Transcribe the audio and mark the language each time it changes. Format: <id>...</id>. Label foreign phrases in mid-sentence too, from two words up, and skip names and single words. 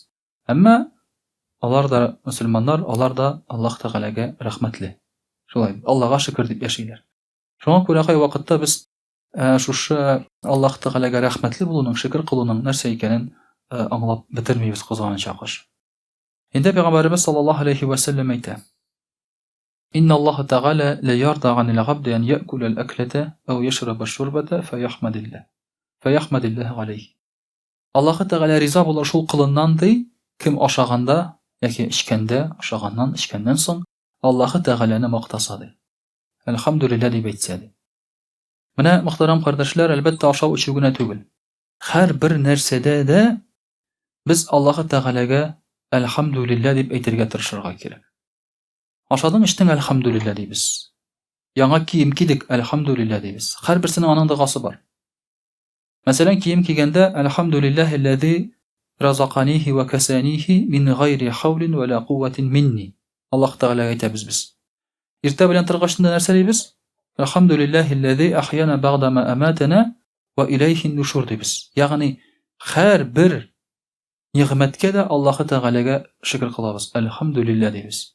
<tt>Әмма алар да мөселманнар, алар да Аллаһ Тәгаләгә рәхмәтле. Шулай. Аллаһка шөкр дип яшиләр. Шуңа күрә кай вакытта без шушы Аллаһ Тәгаләгә рәхмәтле булуның, шөкр кылуның нәрсә икәнен аңлап бетермибез кызганыча кыш. Инде Пәйгамбәрбез</tt> <ar>صلى الله عليه وسلم</ar> <tt>әйтә:</tt> <ar>إن الله تعالى لا يرضى عن العبد أن يأكل الأكلة أو يشرب الشربة فيحمد الله عليه.</ar> <tt>Аллаһ Тәгалә риза булыр шул кылыннан ди, кем ашаганда яки ичкәндә, ашаганнан, ичкәннән соң Аллаһ Тәгаләне мактаса ди. Әлхәмдүлиллаһ дип әйтсә ди. Менә мөхтәрәм кардәшләр, әлбәттә ашау ичү генә түгел. Һәр бер нәрсәдә дә без Аллаһ Тәгаләгә әлхәмдүлиллаһ дип әйтергә тырышырга кирәк. Ашадың, эчтең, әлхәмдүлиллаһ дибез. Яңа кием кидек, әлхәмдүлиллаһ дибез. Һәр берсенең аның догасы бар. Мәсәлән, кием кигәндә</tt> <ar>الحمد لله الذي رزقنيه وكسانيه من غير حول ولا قوة مني.</ar> <tt>Аллаһ Тәгаләгә әйтәбез без. Иртә белән торгачында нәрсә дибез?</tt> <ar>الحمد لله الذي أحيانا بعد ما أماتنا وإليه النشور дибез.</ar> <tt>Ягъни һәр бер нигъмәткә дә Аллаһ Тәгаләгә шөкр кылабыз. Әлхәмдүлиллаһ дибез.</tt>